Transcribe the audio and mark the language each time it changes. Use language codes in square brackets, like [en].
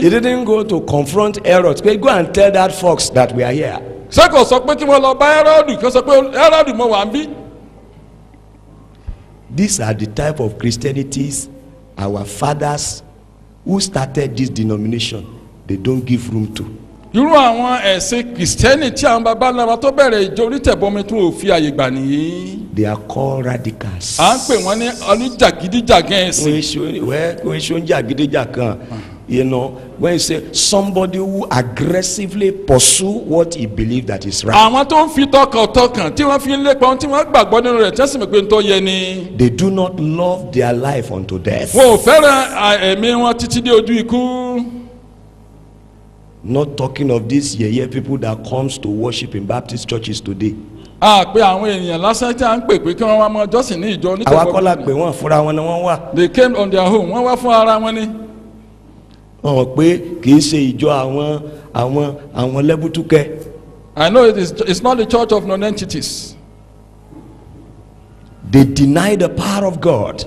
[en] He didn't go to confront Herod. Go and tell that fox that we are here. [yo] ṣé kò sọ pé kí wọ́n lọ bá Hẹ́rọ́dù kí wọ́n sọ pé Hẹ́rọ́dù mo wà ń bí. [en] These are the type of Christianities our fathers who started this denomination, they don't give room to. [yo] irú àwọn ẹ̀sìn kìrìsìtẹ́nì tí àwọn baba ńlá wa tó bẹ̀rẹ̀ ìjọ onítẹ̀bọmi tó ò fi àyè gbà nìyí. [en] They are called radicals. [yo] à ń pè wọ́n ní oníjàgídíjàgan ẹ̀sìn. [en] You know, when you say somebody who aggressively pursue what he believes that is right, [yo] àwọn tó ń fi tọkàntọkàn tí wọ́n fi ń lépa ohun tí wọ́n gbàgbọ́ nínú rẹ̀ tí wọ́n sì mọ̀ pé ń tó yẹ ni. [en] they do not love their life unto death. [yo] wọn ò fẹ́ràn ẹ̀mí wọn títí dé ojú ikú. [en] Not talking of these yeye people that comes to worship in Baptist churches today. [yo] a pe àwọn èèyàn lásán tí a ń pè pé kí wọ́n wá mọ jọ́sìn ní ìjọ Àwa kọ́ la pè wọ́n fúnra wọn ni wọ́n wà. [en] they came on their own [yo] wọ́n wá fún ara wọn ni. Wọ́n mọ̀ pé kì í ṣe ìjọ àwọn lẹ́bùtúkẹ́. [en] I know it's not the church of non-entities. They deny the power of God.